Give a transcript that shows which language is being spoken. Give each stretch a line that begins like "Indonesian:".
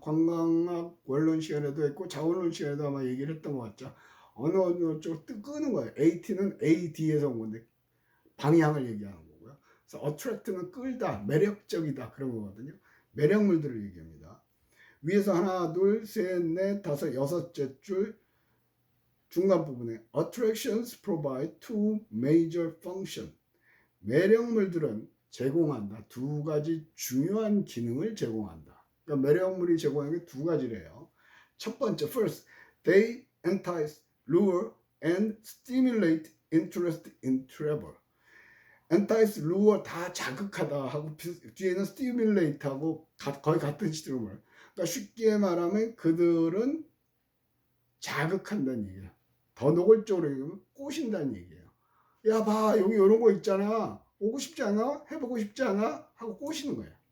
Korean: 관광학 원론 시간에도 했고 자원론 시간에도 아마 얘기를 했던 것 같죠. 어느 쪽을 끄는 거예요. at는 ad에서 온 건데 방향을 얘기하는 거고요. 그래서 attract는 끌다, 매력적이다 그런 거거든요. 매력물들을 얘기합니다. 위에서 하나, 둘, 셋, 넷, 다섯, 6째 줄 중간 부분에
English: attractions provide two major functions.
Korean: 매력물들은 제공한다. 두 가지 중요한 기능을 제공한다. 그러니까 매력물이 제공하는 게 두 가지래요. 첫 번째,
English: first, they entice, lure, and stimulate interest in travel. entice, lure
Korean: 다 자극하다 하고 뒤에는
English: stimulate
Korean: 하고 거의 같은 시점을. 그러니까 쉽게 말하면 그들은 자극한다는 얘기야. 더 노골적으로 얘기하면 꼬신다는 얘기예요. 야, 봐, 여기 이런 거 있잖아. 오고 싶지 않아? 해보고 싶지 않아? 하고 꼬시는 거야.